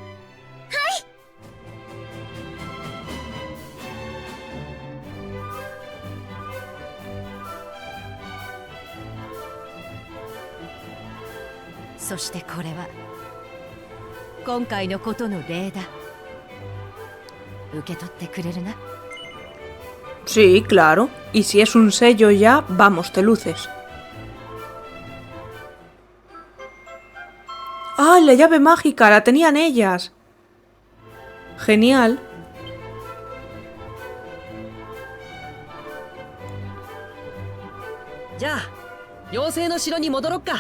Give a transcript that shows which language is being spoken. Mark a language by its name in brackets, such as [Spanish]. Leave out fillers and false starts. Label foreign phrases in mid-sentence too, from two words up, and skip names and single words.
[Japanese] そしてこれは今回のことの礼だ。受け取ってくれるな。 [Spanish] Sí, claro. Y si es un sello ya, vamos, te luces. ¡Ah, la llave mágica! La tenían ellas. Genial. Ya, [Japanese] 妖精の城に戻ろっか。